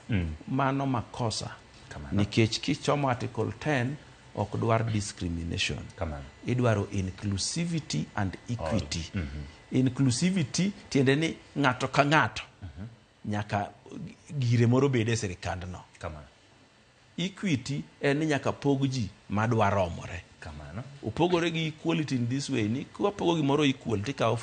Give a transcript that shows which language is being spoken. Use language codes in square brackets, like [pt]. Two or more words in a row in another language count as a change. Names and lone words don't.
[luo] Mano makosa nikech kichomo article 10 ok dwar discrimination, idwaro [en] inclusivity and equity. [luo] Inclusivity tiende ni ng'ato ka ng'ato nyaka gire moro bede sirikandno. Equity en ni nyaka pog ji madwa romore. Upogore gi equality [en] in this way [luo] ni kwa pogo gimoro equal tikawo